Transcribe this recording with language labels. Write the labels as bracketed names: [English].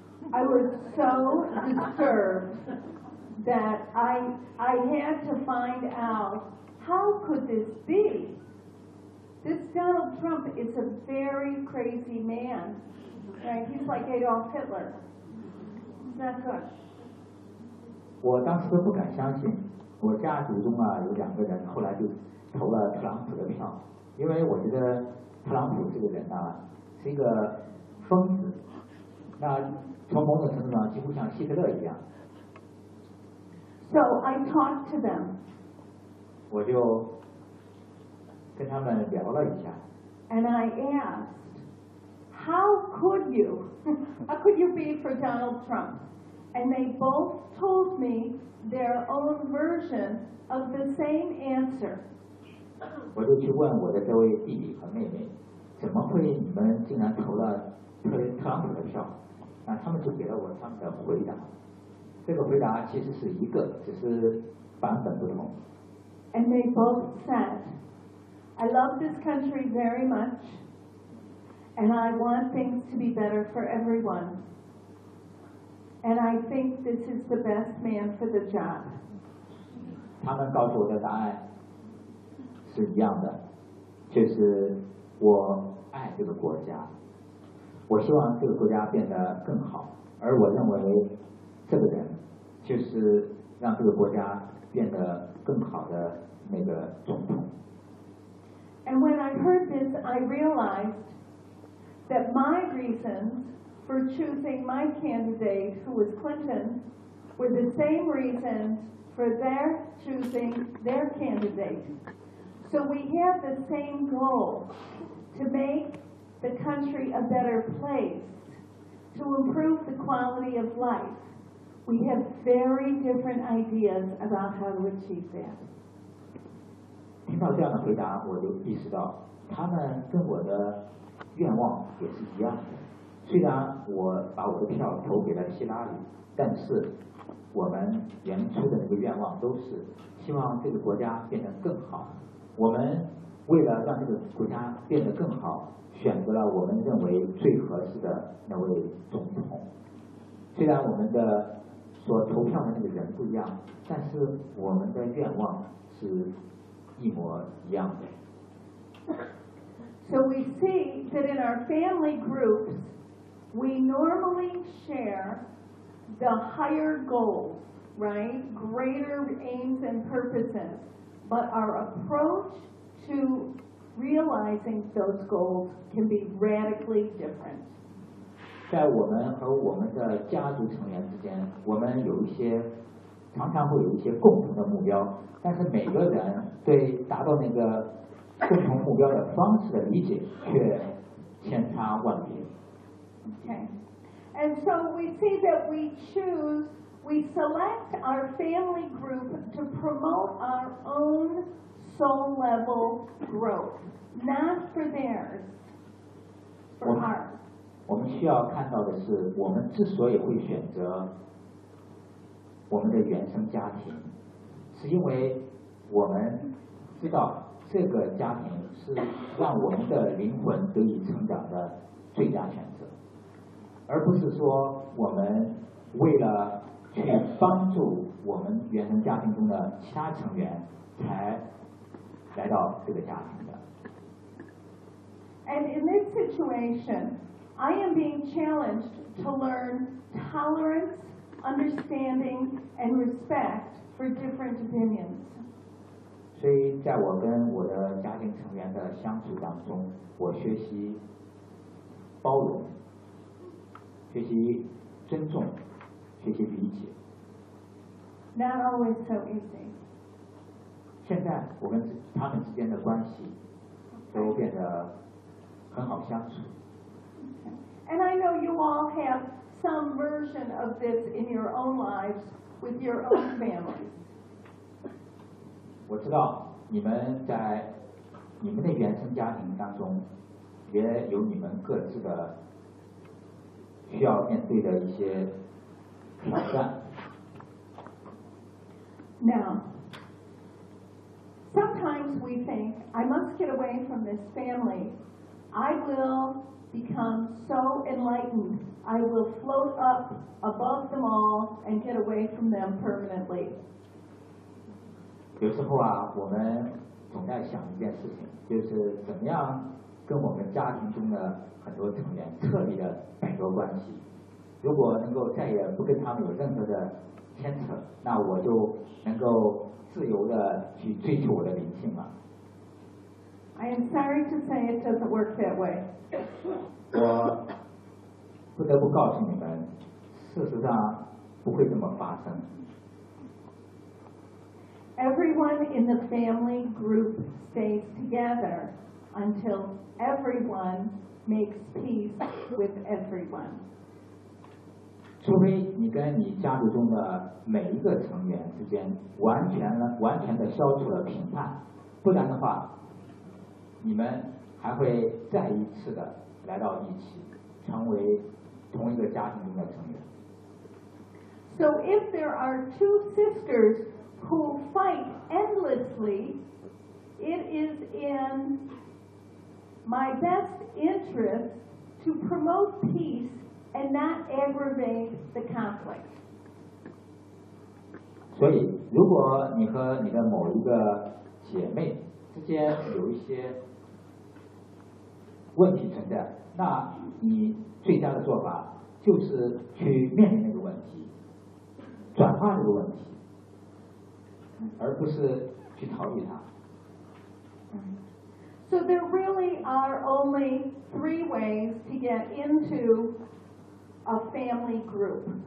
[English] I was so disturbed that I had to find out how could this be. This Donald Trump is a very crazy man, right? He's like Adolf Hitler. Is that good? [Chinese] 我当时不敢相信，我家族中啊有两个人后来就投了特朗普的票，因为我觉得特朗普这个人啊是一个疯子，那从某种程度上几乎像希特勒一样。 [English] So I talked to them. [Chinese] 我就。跟他们聊了一下。 [English] And I asked, how could you be for Donald Trump? And they both told me their own version of the same answer. [Chinese] 我就去问我的这位弟弟和妹妹，怎么会你们竟然投了特朗普的票？那他们就给了我他们的回答。这个回答其实是一个，只是版本不同。 [English] And they both said,I love this country very much, and I want things to be better for everyone. And I think this is the best man for the job. [Chinese] 他们告诉我的答案是一样的，就是我爱这个国家，我希望这个国家变得更好，而我认为这个人就是让这个国家变得更好的那个总统。 [English] And when I heard this, I realized that my reasons for choosing my candidate, who was Clinton, were the same reasons for their choosing their candidate. So we have the same goal, to make the country a better place, to improve the quality of life. We have very different ideas about how to achieve that. [Chinese] 听到这样的回答，我就意识到他们跟我的愿望也是一样的。虽然我把我的票投给了希拉里，但是我们原初的那个愿望都是希望这个国家变得更好。我们为了让这个国家变得更好，选择了我们认为最合适的那位总统。虽然我们的所投票的那个人不一样，但是我们的愿望是一模一样的。 [English] So we see that in our family groups, we normally share the higher goals, right? Greater aims and purposes, but our approach to realizing those goals can be radically different. [Chinese] 在我们和我们的家族成员之间，我们有一些常常会有一些共同的目标，但是每个人对达到那个共同目标的方式的理解却千差万别。 [English] Okay, and so we see that we select our family group to promote our own soul level growth, not for theirs, for ours. [Chinese] 我们需要看到的是，我们之所以会选择我们的原生家庭，是因为我们知道这个家庭是让我们的灵魂得以成长的最佳选择，而不是说我们为了去帮助我们原生家庭中的其他成员才来到这个家庭的。 [English] And in this situation, I am being challenged to learn tolerance, understanding, and respect for different opinions. [Chinese] 所以在我跟我的家庭成员的相处当中，我学习包容，学习尊重，学习理解。 [English] Not always so easy. [Chinese] 现在我跟他们之间的关系都变得很好相处。 [English] And I know you all have some version of this in your own lives with your own families. [Chinese] 我知道你们在你们的原生家庭当中也有你们各自的需要面对的一些挑战。 [English] Now, sometimes we think, I must get away from this family. I will become so enlightened. I will float up above them all and get away from them permanently. [Chinese] 有时候啊，我们总在想一件事情，就是怎么样跟我们家庭中的很多成员彻底的摆脱关系。如果能够再也不跟他们有任何的牵扯，那我就能够自由的去追求我的灵性了。 [English] I am sorry to say it doesn't work that way. [Chinese] 我不得不告诉你们，事实上不会这么发生。 [English] Everyone in the family group stays together until everyone makes peace with everyone. [Chinese] 除非你跟你家族中的每一个成员之间完全的消除了评判，不然的话，你们还会再一次的来到一起，成为同一个家庭中的成员。 [English] So if there are two sisters who fight endlessly, it is in my best interest to promote peace and not aggravate the conflict. [Chinese] 所以如果你和你的某一个姐妹之间有一些问题存在，那你最佳的做法就是去面临那个问题，转化这个问题，而不是去逃避它。 [English] So there really are only three ways to get into a family group.